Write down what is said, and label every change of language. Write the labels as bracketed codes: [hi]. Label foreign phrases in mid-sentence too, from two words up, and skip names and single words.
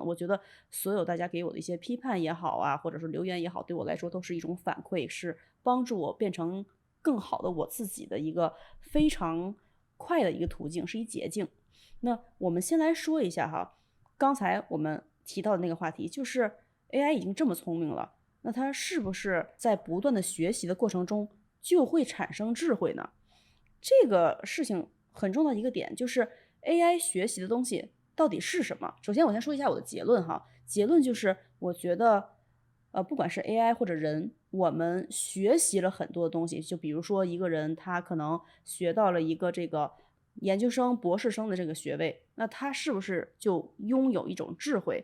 [zh] 我覺得所有大家給我的一些批判也好啊，或者是留言也好，对我來說都是一種反饋，是幫助我變成更好的我自己的一個非常快的一個途徑，是一捷徑。那我們先來說一下哈，剛才我們提到的那個話題，就是 AI 已經這麼聰明了，那它是不是在不斷的學習的過程中就會產生智慧呢？這個事情很重要的一個點就是 AI 學習的東西到底是什麼？首先我先說一下我的結論哈，結論就是我覺得不管是 AI 或者人，我們學習了很多的東西，就比如說一個人他可能學到了一個這個研究生、博士生的這個學位，那他是不是就擁有一種智慧？